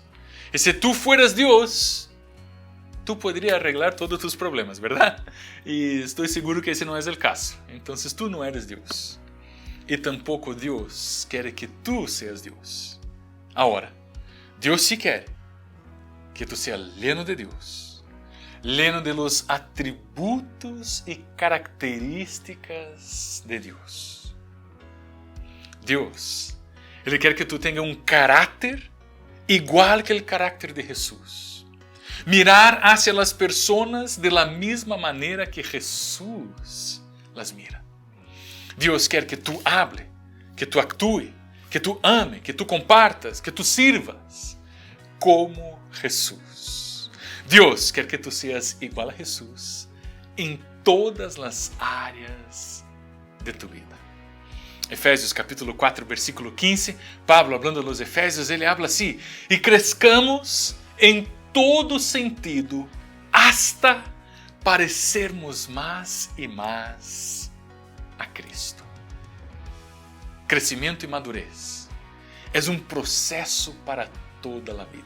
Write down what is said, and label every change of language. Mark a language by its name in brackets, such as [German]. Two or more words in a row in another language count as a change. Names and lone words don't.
[Portuguese] E se tu fueras Deus, tu poderias arreglar todos os teus problemas, verdade? E estou seguro que esse não é o caso. Então, tu não eres Deus. E tampouco Deus quer que tu seas Deus. Agora, Deus sí quer que tu seas [Spanish] lleno de [Portuguese] Deus, [Spanish] lleno de los atributos [Portuguese] e características de Deus. Deus, Ele quer que tu tenha um caráter igual que o caráter de Jesus. [Spanish] Mirar hacia [Portuguese] as pessoas [Spanish] de la misma maneira que Jesus las mira. [Portuguese] Deus quer que tu hable, que tu actúe, que tu ame, que tu compartas, que tu sirvas como Jesus. Deus quer que tu seas igual a Jesus em todas as áreas [Spanish] de tu vida. [Portuguese] Efésios capítulo 4, versículo 15, Pablo, hablando dos Efésios, ele habla assim: e crescamos em todo sentido, hasta parecermos mais e mais a Cristo. Crescimento e madurez é um processo para toda a vida.